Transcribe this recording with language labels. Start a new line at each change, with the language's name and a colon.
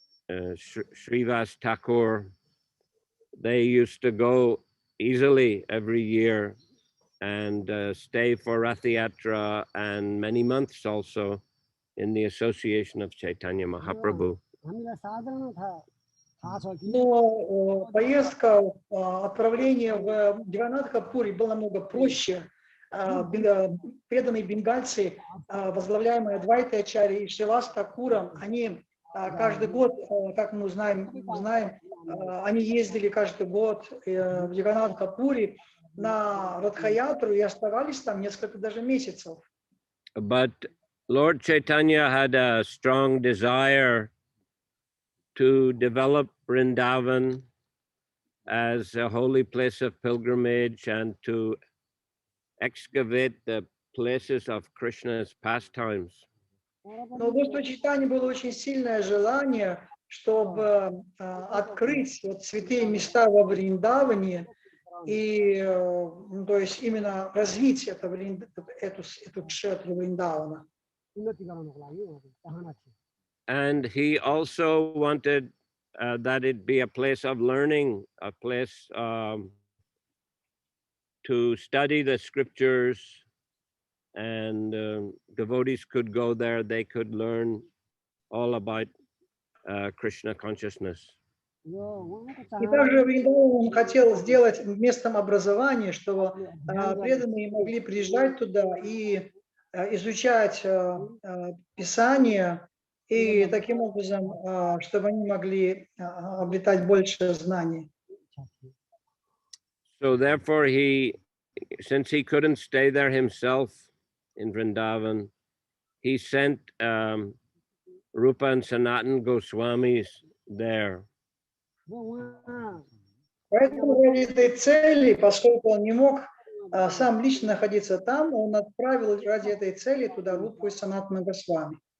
English: Srivas Thakur, they used to go easily every year and stay for Rath Yatra and many months also in the association of Chaitanya Mahaprabhu.
Russian: Но поездка, отправление в Джаганнатха-Пури было намного проще. Преданные бенгальцы, возглавляемые Адвайтой-ачарьей и Шривас Такуром, они каждый год, как мы знаем, они ездили каждый год в Джаганнатха-Пури на Радха-ятру и оставались там несколько даже месяцев.
English: But Lord Chaitanya had a strong desire to develop Vrindavan as a holy place of pilgrimage and to excavate the places of Krishna's pastimes.
Russian: Но у Господа Чайтаньи было очень сильное желание, чтобы открыть святые места во Вриндаване и ну, то есть именно развить эту кшетру Вриндавана.
English: And he also wanted that it be a place of learning, a place to study the scriptures, and devotees could go there, they could learn all about Krishna consciousness.
Russian: И также Вриндаван он хотел сделать местом образования, чтобы преданные могли приезжать туда и изучать Писание, и таким образом, чтобы они могли обретать больше знаний.
English: So therefore since he couldn't stay there himself in Vrindavan, he sent Rupa and Sanatan Goswamis there.
Russian: Поэтому ради этой цели, поскольку он не мог сам лично находиться там, он отправил ради этой цели туда Рупу и Санатана Госвами.